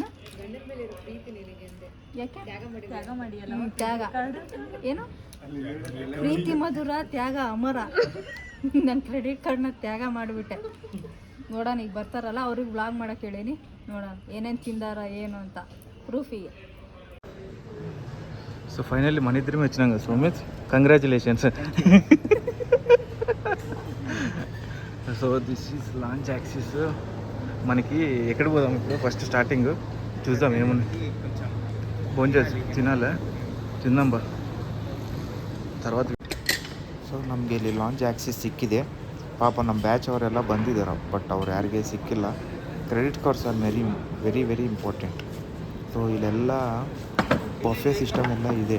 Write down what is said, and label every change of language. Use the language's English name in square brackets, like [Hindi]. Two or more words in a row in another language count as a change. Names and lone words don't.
[Kannada] ಗಂಡನ ಮೇಲಿರೋ ಪ್ರೀತಿ ನಿನಗೆ ಅಂದೆ. ಯಾಕೆ? ತ್ಯಾಗ ಮಾಡಿಯಲ್ಲ. ತ್ಯಾಗ ಏನು? ಪ್ರೀತಿ ಮಧುರ, ತ್ಯಾಗ ಅಮರ. ನನ್ನ [English] credit card [Kannada] ತ್ಯಾಗ ಮಾಡಿಬಿಟ್ಟೆ. ನೋಡೋಣ, ಈಗ ಬರ್ತಾರಲ್ಲ ಅವ್ರಿಗೆ ವ್ಲಾಗ್ ಮಾಡೋಕೆ ಹೇಳೀನಿ. ನೋಡೋಣ ಏನೇನು ತಿಂದಾರ ಏನು ಅಂತ ಪ್ರೂಫಿಗೆ. [Telugu] సో ఫైనల్లీ మన ఇద్దరం వచ్చినాం కదా సౌమిత్, కంగ్రాచులేషన్స్. [English] So this is lounge access. [Telugu] మనకి ఎక్కడ పోదాం ఇప్పుడు? [English] first starting [Telugu] చూద్దాం ఏముంది. ఫోన్ చేసి [Kannada] ತಿಂದಾಂ ಬಾ [Telugu] తర్వాత. [Kannada] ಸೊ ನಮಗೆ ಇಲ್ಲಿ [English] lounge access [Kannada] ಸಿಕ್ಕಿದೆ. ಪಾಪ ನಮ್ಮ ಬ್ಯಾಚ್ ಅವರೆಲ್ಲ ಬಂದಿದ್ದಾರೆ, ಬಟ್ ಅವ್ರು ಯಾರಿಗೆ ಸಿಕ್ಕಿಲ್ಲ. [English] Credit cards are very very important. [Kannada] ಸೊ ಇಲ್ಲೆಲ್ಲ [English] buffet system [Kannada] ಎಲ್ಲ ಇದೆ.